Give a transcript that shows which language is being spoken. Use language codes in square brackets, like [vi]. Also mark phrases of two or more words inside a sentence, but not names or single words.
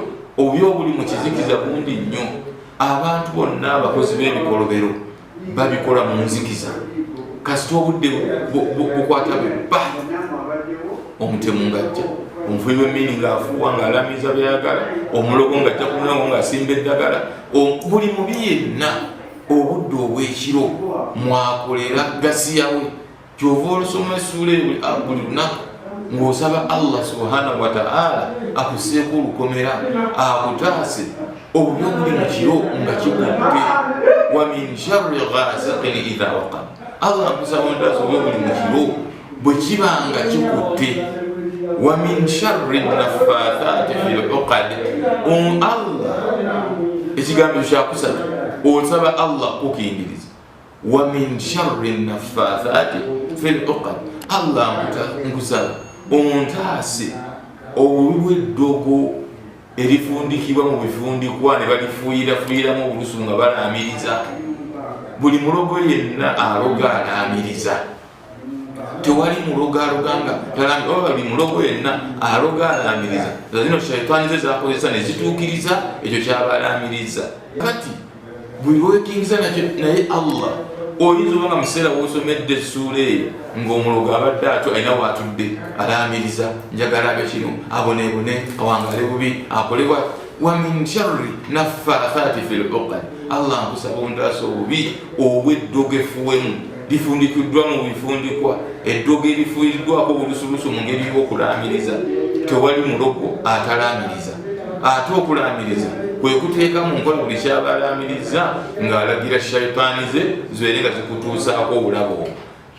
[lg] Obubi obuli mu kizikiza bundi nnyo. Abantu bonna abakozi b'ebikolobero babikola mu nzikiza, kasita obudde bukwata bwebba, omutemu ng'ajja, omufubi w'emmini ng'afuuwa ng'alamiza byayagala, omulogo ng'ajja kunawo ng'asimba eddagala, buli mubi yenna obudde obw'ekiro mwakolera gasiyawe. Kyova olusoma essuula eyo buli lunaku ng'osaba Allah [ar] سبحانه وتعالى [lg] akuseeko olukomera, akutaase obubi obuli mu kiro nga kikutte. [ar] ومن شر غاسق إذا وقب, [lg] Allah akusaba ontaase obubi obuli mu kiro bwe kiba nga kikutte. [ar] ومن شر النفاثات في العقد, [lg] Allah ekigambo kyakusatu osaba Allah kukingiriza. [ar] ومن شر النفاثات في العقد, [lg] Allah nkusaba ontaase obubi bw'eddogo erifundikibwa mu bifundikwa ne balifuuyirafuuyiramu obulusu nga balaamiriza. Buli mulogo yenna aloga alaamiriza, tewali mulogo aloganga oba buli mulogo yenna aloga alaamiriza. Zino shaitaani ze zakozesa ne zituukiriza ekyo kyaba alaamiriza. Kati buli lwekingiriza naye Allah oyinza oba nga mu kiseera w'osomedde essuula eyo ng'omulogo abadde atyo alina waatudde alaamiriza, njagala abe kino, aboneebone, awangale bubi, akolebwa. [ar] ومن شر النفاثات في العقد, [lg] Allah nkusaba ontaase obubi obw'eddogo efuwemu lifundikiddwa mu bifundikwa, eddogo erifuuyiddwako obulusulusu mu ngeri y'okulaamiriza. Tewali mulogo atalaamiriza. Ate okulaamiriza kwe kuteeka mu nkola buli kyaba alaamiriza ng'alagira shaitaani ze zibeere nga zikutuusaako obulabo.